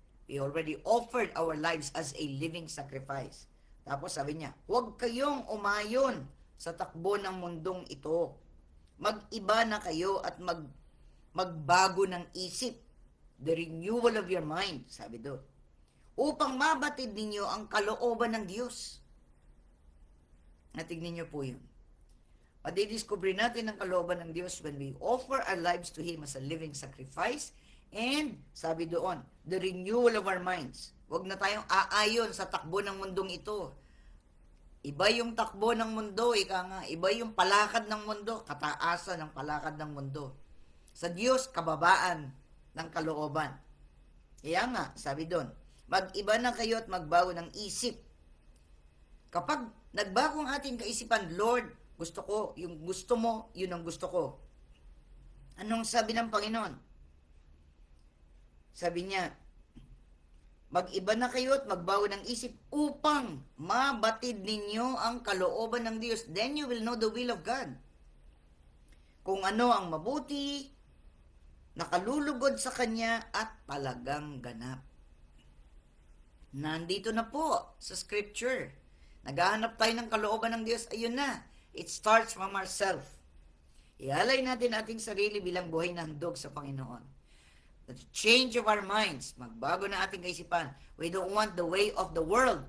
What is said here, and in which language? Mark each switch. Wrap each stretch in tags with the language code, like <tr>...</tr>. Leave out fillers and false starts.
<en>We already offered our lives as a living sacrifice.</en> <tl>Tapos sabi niya, huwag kayong umayon sa takbo ng mundong ito. Mag-iba na kayo at magbago ng isip.</tl> <en>The renewal of your mind,</en> <tl>sabi doon. Upang mabatid ninyo ang kalooban ng Diyos. Natignan niyo po yun. Madidiscover natin ang kalooban ng Diyos</tl> <en>when we offer our lives to Him as a living sacrifice. And,</en> <tl>sabi doon,</tl> <en>the renewal of our minds.</en> <tl>Huwag na tayong aayon sa takbo ng mundong ito. Iba yung takbo ng mundo, iba yung palakad ng mundo, kataasan ng palakad ng mundo. Sa Diyos, kababaan ng kalooban. Kaya nga, sabi doon, mag-iba na kayo at magbago ng isip. Kapag nagbago ang ating kaisipan, Lord, gusto ko, yung gusto mo, yun ang gusto ko. Anong sabi ng Panginoon? Sabi niya, mag-iba na kayo at magbago ng isip upang mabatid ninyo ang kalooban ng Diyos.</tl> <en>Then you will know the will of God.</en> <tl>Kung ano ang mabuti, nakalulugod sa Kanya at talagang ganap. Nandito na po sa scripture. Naghahanap tayo ng kalooban ng Diyos. Ayun na.</tl> <en>It starts from ourselves.</en> <tl>Ialay natin ating sarili bilang buhay na handog sa Panginoon.</tl> <en>The change of our minds.</en> <tl>Magbago na ating kaisipan.</tl> <en>We don't want the way of the world.</en>